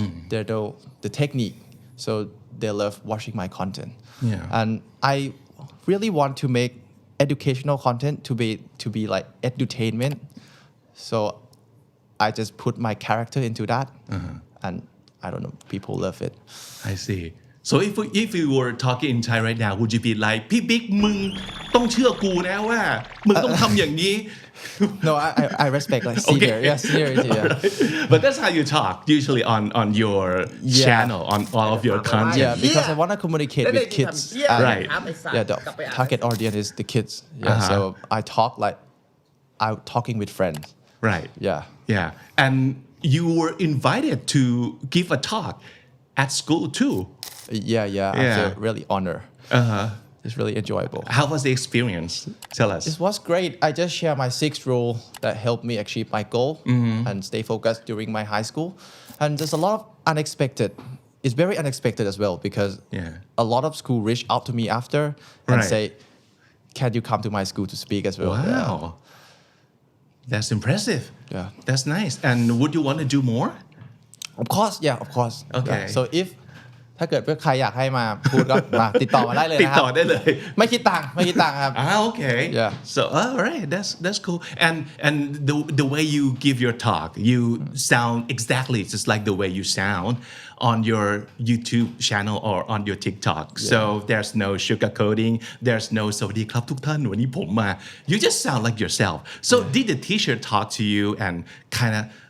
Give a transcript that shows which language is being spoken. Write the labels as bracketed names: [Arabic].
[English] They know the technique. So they love watching my content. Yeah. And I really want to make educational content to be like edutainment. So I just put my character into that, and I don't know, people love it. I see. So if you were talking in Thai right now, would you be like, [Thai] พี่บิ๊กมึงต้องเชื่อกูนะว่ามึงต้องทำอย่างนี้ [English] No, I respect like senior, seniority. Yeah. But that's how you talk usually on your channel, on all of your content. Yeah, because I want to communicate with kids. And, Right. Yeah, the target audience is the kids. Yeah, so I talk like I'm talking with friends. Right. Yeah. And you were invited to give a talk at school too. Yeah. I feel really honored. It's really enjoyable. How was the experience? Tell us. It was great. I just share my 6 rule that helped me achieve my goal and stay focused during my high school. And there's a lot of unexpected. It's very unexpected as well because a lot of school reach out to me after and say, can you come to my school to speak as well? Wow. That's impressive. Yeah. That's nice. And would you want to do more? Of course. Okay. Yeah. So if [Thai] ถ้าเกิดใครอยากให้มาพูดก็มาติดต่อมาได้เลย ติด นะครับ ต่อได้เลย ไม่คิดตังค์ครับ [English] Okay. Yeah. So all right, that's cool. And the way you give your talk, you sound exactly just like the way you sound on your YouTube channel or on your TikTok. So there's no sugarcoating. There's no [Thai] สวัสดีครับทุกท่านวันนี้ผมมา [English] You just sound like yourself. So did the teacher talk to you and kind of